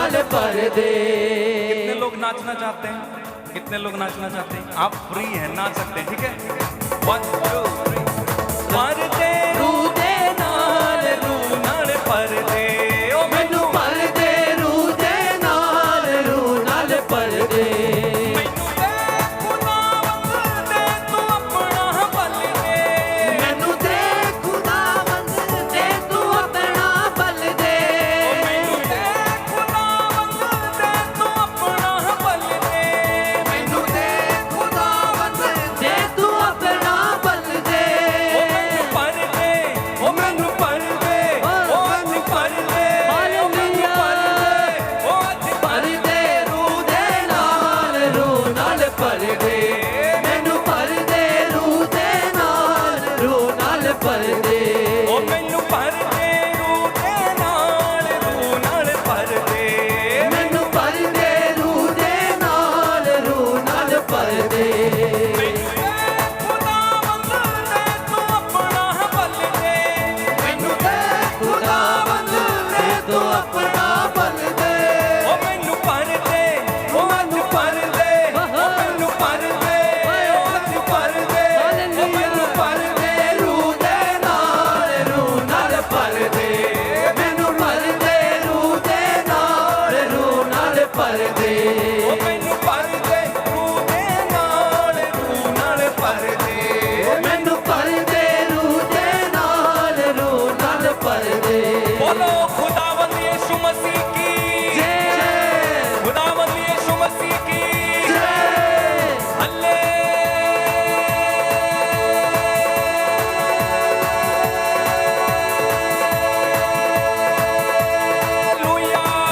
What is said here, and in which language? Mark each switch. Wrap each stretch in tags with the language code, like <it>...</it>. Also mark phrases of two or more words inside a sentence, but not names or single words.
<pa>पर्दे।</pa> <hi>कितने लोग नाचना चाहते हैं? कितने लोग नाचना चाहते हैं? आप फ्री हैं, नाच सकते हैं, ठीक है?</hi> <pa>1 2 3 ਪਰਦੇ ਰੂ ਦੇ ਨਾਲ ਰੂ ਨਾਲ ਪਰਦੇ ਓ ਮੈਨੂੰ ਪਰਦੇ ਰੂ ਦੇ ਨਾਲ ਪਰਦੇ। ਮੈਨੂੰ ਦੇ ਖੁਦਾਵੰਦ ਦੇ ਤੂੰ ਆਪਣਾ ਬਲ ਦੇ ਮੈਨੂੰ ਦੇ ਖੁਦਾਵੰਦ ਦੇ ਤੂੰ ਆਪਣਾ ਬਲ ਦੇ। ਮੈਨੂੰ ਦੇ ਖੁਦਾਵੰਦ ਦੇ ਤੂੰ ਆਪਣਾ ਬਲ ਦੇ ਮੈਨੂੰ ਦੇ ਖੁਦਾਵੰਦ ਦੇ ਤੂੰ ਆਪਣਾ ਬਲ ਦੇ। ਉਹ ਮੈਨੂੰ ਪਰਦੇ ਉਹ ਮੈਨੂੰ ਪਰਦੇ ਉਹ ਅੱਜ ਪਰਦੇ ਉਹ ਮੈਨੂੰ ਪਰਦੇ ਉਹ ਅੱਜ ਪਰਦੇ ਰੂ ਦੇ ਨਾਲ ਪਰਦੇ। ਮੈਨੂੰ ਪਰਦੇ ਰੂ ਦੇ ਨਾਲ ਪਰਦੇ। ਉਹ ਮੈਨੂੰ ਪਰਦੇ ਰੂ ਦੇ ਨਾਲ ਪਰਦੇ ਮੈਨੂੰ ਪਰਦੇ ਰੂ ਦੇ ਨਾਲ ਪਰਦੇ। ਖੁਦਾਵੰਦ ਦੇ ਤੂੰ ਆਪਣਾ ਬਲ ਦੇ ਮੈਨੂੰ ਦੇ ਖੁਦਾਵੰਦ ਦੇ ਤੂੰ ਆਪਣਾ ਬਲ ਦੇ। ਉਹ ਮੈਨੂੰ ਪਰਦੇ ਉਹ ਅੱਜ ਪਰਦੇ ਉਹ ਮੈਨੂੰ ਪਰਦੇ ਉਹ ਅੱਜ ਪਰਦੇ ਉਹ ਮੈਨੂੰ ਪਰਦੇ ਰੂ ਦੇ ਨਾਲ ਪਰਦੇ। ਮੈਨੂ ਪਰਦੇ ਰੂ ਦੇ ਨਾਲ ਪਰਦੇ। ਉਹ ਮੈਨੂੰ ਪਰਦੇ ਰੂ ਦੇ ਨਾਲ ਪਰਦੇ ਮੈਨੂੰ ਪਰਦੇ ਰੂ ਦੇ ਨਾਲ ਪਰਦੇ।</pa> <hi>बोलो खुदावंद यीशु मसीह की जय। खुदावंद यीशु मसीह की हालेलुया</hi>